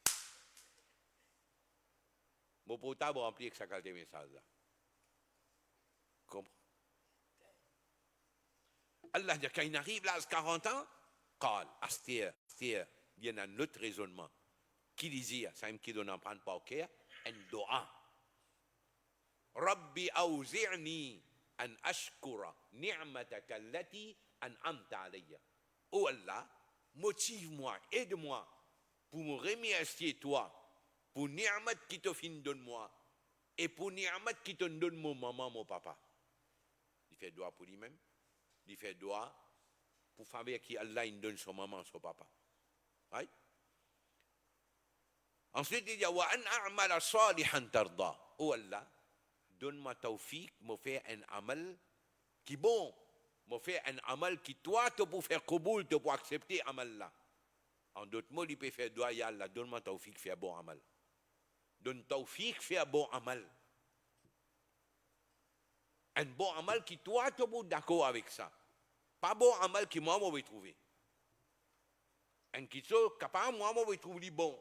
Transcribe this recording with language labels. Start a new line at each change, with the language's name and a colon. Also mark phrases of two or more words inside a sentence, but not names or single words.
French: Mon portable rempli avec sa qualité de message là. Comprends? Allah dit, quand il arrive là à 40 ans, il y a un autre raisonnement. Qui disait, ça qui donne en prendre pas au cœur, un doa.
Arabic: رب أوزعني أن أشكر نعمتك التي أنعمت علي.
French: Oh Allah, motive-moi, aide-moi pour me remercier toi, pour ni'mat qui te fin donne-moi, et pour ni'mat qui te donne mon maman, mon papa. Il fait doa pour lui-même. Il fait doa pour faire qui Allah il donne son maman, son papa. Right? Ensuite, il dit
Arabic: وأن أعمل صالحا ترضى.
French: Oh Allah, donne-moi tawfiq, me faire un amal qui bon, me faire un amal qui toi te pour faire koboul, te pour accepter amal là. En d'autres mots, il peut faire doa
Arabic: يا الله,
French: donne-moi tawfiq, faire bon amal. Donne tawfiq, faire bon amal. Un bon amal qui toi tu es d'accord avec ça. Pas bon amal qui moi vais trouver. Un qui soit capable moi vais trouver bon.